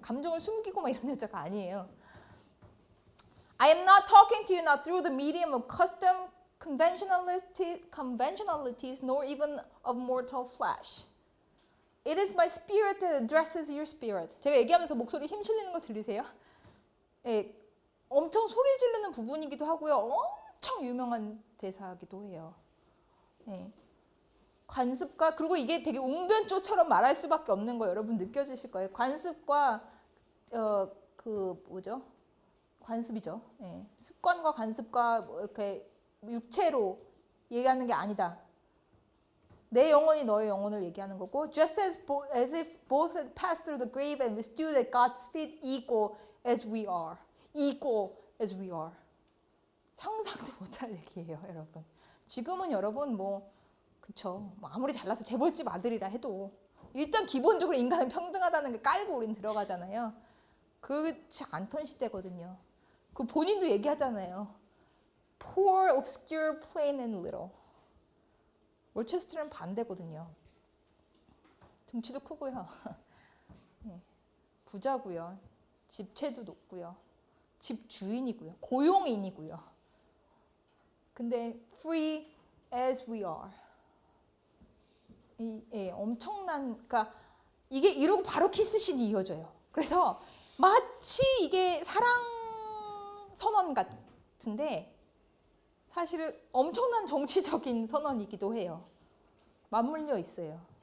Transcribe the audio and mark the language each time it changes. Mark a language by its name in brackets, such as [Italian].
[Korean] 감정을 숨기고 막 이런 여자가 아니에요. [English] I am not talking to you now through the medium of custom conventionalities, nor even of mortal flesh. It is my spirit that addresses your spirit. [Korean] 제가 얘기하면서 목소리 힘 실리는 거 들리세요? 엄청 소리 지르는 부분이기도 하고요. 엄청 유명한 대사기도 해요. 예. 관습과 그리고 이게 되게 웅변조처럼 말할 수밖에 없는 거 여러분 느껴지실 거예요. 관습과 그 뭐죠? 관습이죠. 예. 습관과 관습과 뭐 이렇게 육체로 얘기하는 게 아니다. 내 영혼이 너의 영혼을 얘기하는 거고, [English] just as if both had passed through the grave and we stood at God's feet equal as we are. equal as we are. [Korean] 상상도 못할 얘기예요, 여러분. 지금은 여러분 뭐 그쵸. 뭐 아무리 잘나서 재벌집 아들이라 해도 일단 기본적으로 인간은 평등하다는 게 깔고 우린 들어가잖아요. 그렇지 않던 시대거든요. 그 본인도 얘기하잖아요. [English] Poor, obscure, plain and little. [Korean] 월체스터는 반대거든요. 등치도 크고요. 부자고요. 집채도 높고요. 집 주인이고요. 고용인이고요. [English] 근데 free as we are. [Korean] 엄청난, 그러니까 이게 이러고 바로 키스신이 이어져요. 그래서 마치 이게 사랑 선언 같은데 사실은 엄청난 정치적인 선언이기도 해요. 맞물려 있어요.